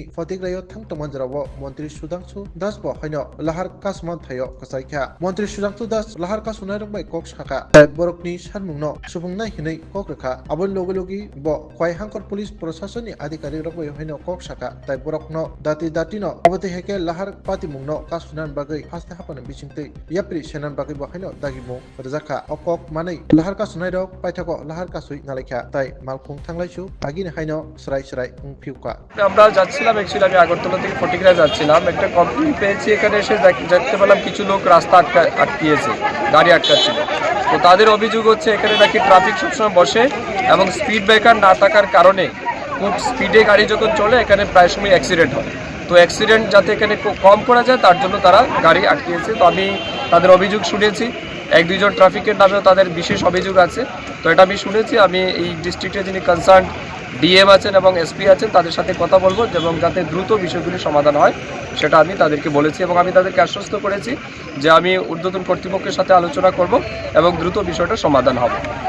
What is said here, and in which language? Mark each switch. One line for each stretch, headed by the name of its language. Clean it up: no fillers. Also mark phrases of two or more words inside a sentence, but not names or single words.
Kok Borok: Fotigrayo thangtoman jalao Montri Sudhanshu Das bo haino lahar kasma thayo kasaikha Montri Sudhanshu Das lahar kasuna rokbai kok saka borokni sarmungno subungna hinai kok rekha abon logi bo khwai hangkor police prasasoni adhikari rokbai haino kok saka tai borokno dati no obote heke lahar pati mungno kasunan bagai haste hapana bisingtei yapri senan bagai bo haino dagimo rajaka okok manai lahar kasunai rok paithako lahar kasui nalaikha tai malkhung thanglaisu agini haino সরাই পিউকা
Bangla: আমরা যাচ্ছিলাম অ্যাকচুয়ালি আমি আগরতলা থেকে ফটিকরা যাচ্ছিলাম একটা কমপ্লেইন পেয়েছি এখানে এসে দেখতে পেলাম কিছু লোক রাস্তা আটকিয়েছে গাড়ি আটকাচ্ছিল তো তাদের অভিযোগ হচ্ছে এখানে নাকি ট্রাফিক সবসময় বসে এবং
English: speed breaker
Bangla: না থাকার কারণে খুব স্পিডে গাড়ি যখন চলে এখানে প্রায় সময় অ্যাক্সিডেন্ট হয় তো অ্যাক্সিডেন্ট যাতে এখানে কম করা যায় তার জন্য তারা গাড়ি আটকিয়েছে তো আমি তাদের অভিযোগ শুনেছি এক দুইজন ট্রাফিকের নামেও তাদের বিশেষ অভিযোগ আছে তো এটা আমি শুনেছি আমি এই ডিস্ট্রিক্টে যিনি
English: concern DM
Bangla: আছেন এবং এসপি আছেন তাদের সাথে কথা বলবো এবং যাতে দ্রুত বিষয়গুলি সমাধান হয় সেটা আমি তাদেরকে বলেছি এবং আমি তাদেরকে আশ্বস্ত করেছি যে আমি ঊর্ধ্বতন কর্তৃপক্ষের সাথে আলোচনা করব এবং দ্রুত বিষয়টা সমাধান হবে